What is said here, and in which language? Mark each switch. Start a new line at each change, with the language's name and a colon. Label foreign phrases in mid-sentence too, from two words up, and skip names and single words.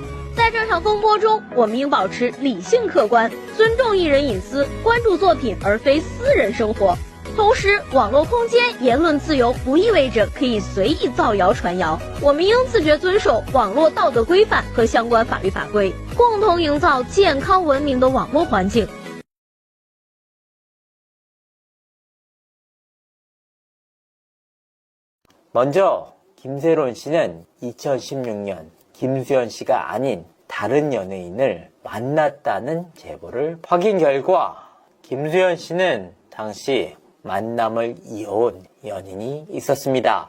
Chinese: 在这场风波中，我们应保持理性客观，尊重艺人隐私，关注作品而非私人生活。同时，网络空间言论自由不意味着可以随意造谣传谣，我们应自觉遵守网络道德规范和相关法律法规，共同营造健康文明的网络环境。
Korean: 먼저 김세론 씨는 2016년 김수현 씨가 아닌 다른 연예인을 만났다는 제보를 확인 결과 김수현 씨는 당시 만남을 이어온 연인이 있었습니다.